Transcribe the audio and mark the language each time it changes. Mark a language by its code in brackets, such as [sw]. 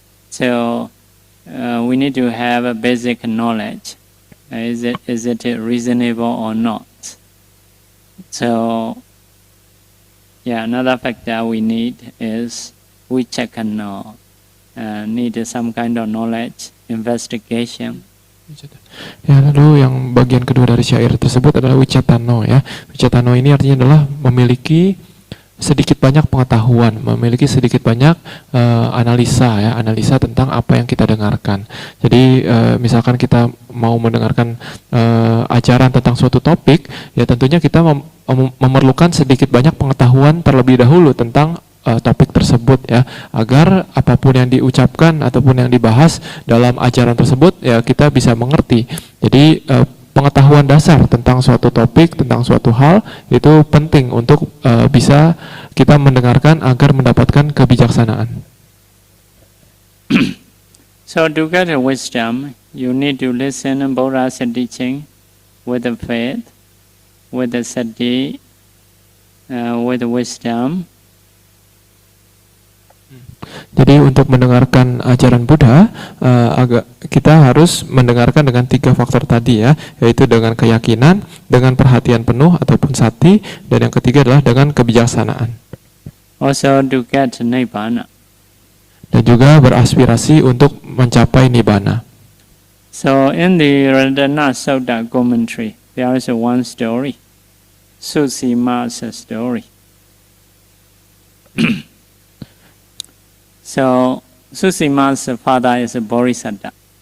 [en] So, we need to have a basic knowledge. Is it reasonable or not? So, yeah, another factor we need is vichakano. Need some kind of knowledge, investigation. [id] Ya, lalu yang bagian kedua dari syair tersebut adalah vicatano ya. Vicatano ini artinya adalah memiliki sedikit banyak pengetahuan, memiliki sedikit banyak analisa tentang apa yang kita dengarkan. Jadi misalkan kita mau mendengarkan ajaran tentang suatu topik, ya tentunya kita memerlukan sedikit banyak pengetahuan terlebih dahulu tentang topik tersebut ya, agar apapun yang diucapkan ataupun yang dibahas dalam ajaran tersebut ya kita bisa mengerti. Jadi pengetahuan dasar tentang suatu topik, tentang suatu hal itu penting untuk bisa kita mendengarkan agar mendapatkan kebijaksanaan. [en] So to get wisdom, you need to listen to Buddha's teaching with the faith, with the sati, with wisdom. [id] Jadi untuk mendengarkan ajaran Buddha, kita harus mendengarkan dengan 3 faktor tadi ya, yaitu dengan keyakinan, dengan perhatian penuh ataupun sati, dan yang ketiga adalah dengan kebijaksanaan. [en] Also to get Nibbana. [id] Dan juga beraspirasi untuk mencapai Nibbana. [en] So in the Radhana Sutta commentary, there is one story, Susima's story. So Susima's father is a Bodhisattva.